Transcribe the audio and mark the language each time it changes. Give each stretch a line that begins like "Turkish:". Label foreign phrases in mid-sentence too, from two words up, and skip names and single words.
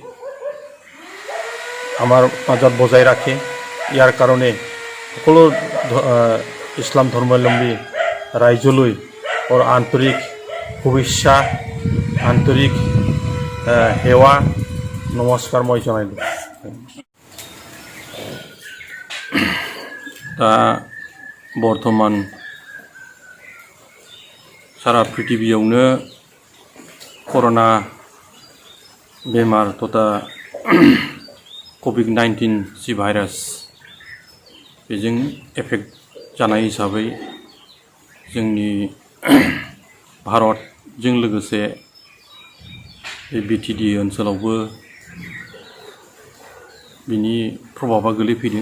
Assamese: আমাৰ মাজত বজাই ৰাখে ইয়াৰ কাৰণে সকলো ইছলাম ধৰ্মাৱলম্বী ৰাইজলৈ আন্তৰিক শুভেচ্ছা আন্তৰিক সেৱা নমস্কাৰ মই জনাইলোঁ।
Bodo: दा बर्तमान सारा पृथिवीयावनो कर'ना बेमार तथा COVID-19 जि भाइरास बेजों एफेक्ट जानाय हिसाबै जोंनि भारतजों लोगोसे BTD ओनसोलावबो बिनि प्रभाबा गोलैफैदों।